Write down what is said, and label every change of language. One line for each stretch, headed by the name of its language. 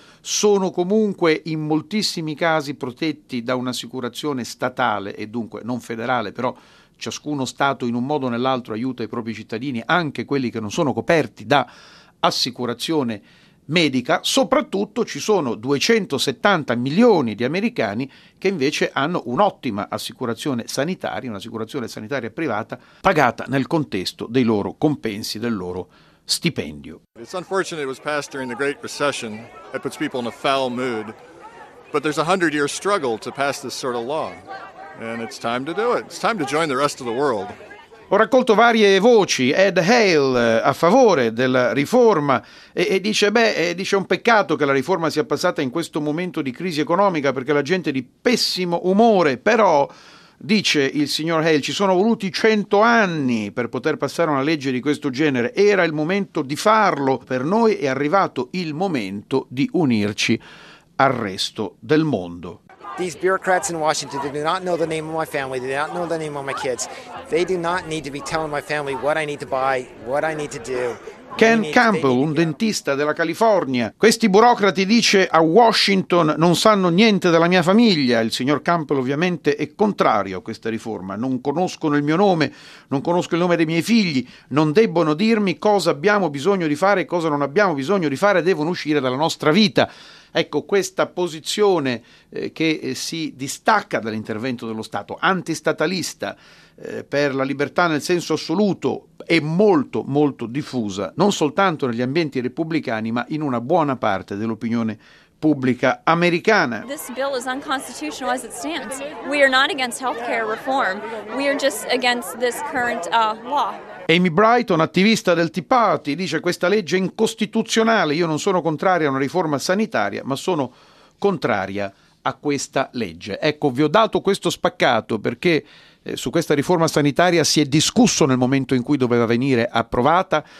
Italian: Sono comunque in moltissimi casi protetti da un'assicurazione statale e dunque non federale, però ciascuno Stato in un modo o nell'altro aiuta i propri cittadini, anche quelli che non sono coperti da assicurazione medica. Soprattutto ci sono 270 milioni di americani che invece hanno un'ottima assicurazione sanitaria, un'assicurazione sanitaria privata pagata nel contesto dei loro compensi, del loro stipendio.
English: It's unfortunate it was passed during the Great Recession. It puts people in a foul mood. But there's a 100-year struggle to pass this sort of law. And it's time to do it. It's time to join the rest of the world.
Italian: Ho raccolto varie voci. Ed Hale a favore della riforma e dice un peccato che la riforma sia passata in questo momento di crisi economica, perché la gente è di pessimo umore. Però, dice il signor Hale, ci sono voluti 100 anni per poter passare una legge di questo genere. Era il momento di farlo. Per noi è arrivato il momento di unirci al resto del mondo.
English: These bureaucrats in Washington, they do not know the name of my family, they do not know the name of my kids. They do not need to be telling my family what I need to buy, what I need to do.
Italian: Ken Campbell, un dentista della California. Questi burocrati, dice, a Washington non sanno niente della mia famiglia. Il signor Campbell ovviamente è contrario a questa riforma. Non conoscono il mio nome, non conosco il nome dei miei figli, non debbono dirmi cosa abbiamo bisogno di fare e cosa non abbiamo bisogno di fare, devono uscire dalla nostra vita. Ecco, questa posizione che si distacca dall'intervento dello Stato, antistatalista, per la libertà nel senso assoluto, è molto molto diffusa, non soltanto negli ambienti repubblicani, ma in una buona parte dell'opinione pubblica americana.
English: This bill is unconstitutional as it stands. We are not against healthcare reform. We are just against this current law.
Italian: Amy Brighton, attivista del Tea Party, dice: questa legge è incostituzionale. Io non sono contraria a una riforma sanitaria, ma sono contraria a questa legge. Ecco, vi ho dato questo spaccato perché su questa riforma sanitaria si è discusso nel momento in cui doveva venire approvata.